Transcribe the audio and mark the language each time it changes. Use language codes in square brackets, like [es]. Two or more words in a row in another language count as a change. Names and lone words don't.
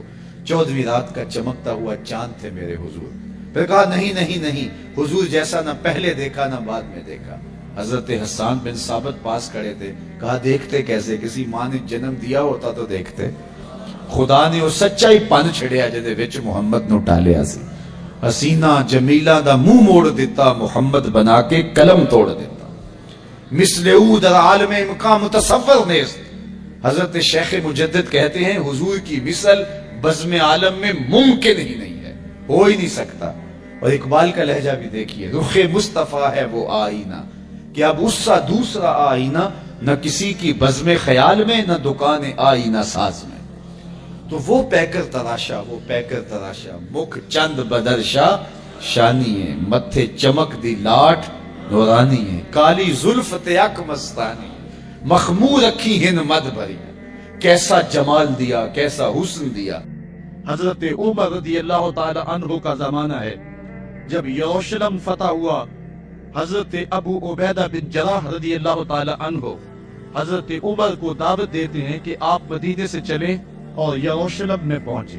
[ur] 14ویں رات کا چمکتا ہوا چاند تھے میرے حضور۔ پھر کہا نہیں نہیں نہیں، حضور جیسا نہ پہلے دیکھا نہ بعد میں دیکھا۔ حضرت حسان بن ثابت پاس کھڑے تھے، کہا دیکھتے کیسے؟ کسی ماں نے جنم دیا ہوتا تو دیکھتے۔ [pa] خدا نے وہ سچا ہی پن چھڑیا جدے وچ محمد نو ٹالیا سی۔ حسینہ جمیلہ دا منہ موڑ دیتا، محمد بنا کے قلم توڑ دیتا۔ [fa] مثل او در عالم امکان متصور نیست۔ [ur] حضرت شیخ مجدد کہتے ہیں حضور کی مثل بزم عالم میں ممکن ہی نہیں ہے، ہو ہی نہیں سکتا۔ اور اقبال کا لہجہ بھی دیکھیے، رخ مصطفیٰ ہے وہ آئینہ کہ اب اس سا دوسرا آئینہ نہ کسی کی بزم خیال میں نہ دکان آئینہ ساز میں۔ [pa] تو وہ پیکر تراشا، وہ پیکر تراشا، مکھ چند بدرشا شانی ہے، متھے چمک دی لاٹ نورانی ہے، کالی زلف تیک مستانی، مخمور رکھی ہن مد بھری، کیسا جمال دیا، کیسا حسن دیا۔ [ur] حضرت عمر [ar] رضی اللہ تعالی عنہ [ur] کا زمانہ ہے جب یروشلم فتح ہوا۔ حضرت ابو عبیدہ بن جراح [ar] رضی اللہ تعالی عنہ [ur] حضرت عمر کو دعوت دیتے ہیں کہ آپ مدینے سے چلیں اور یروشلم میں پہنچیں۔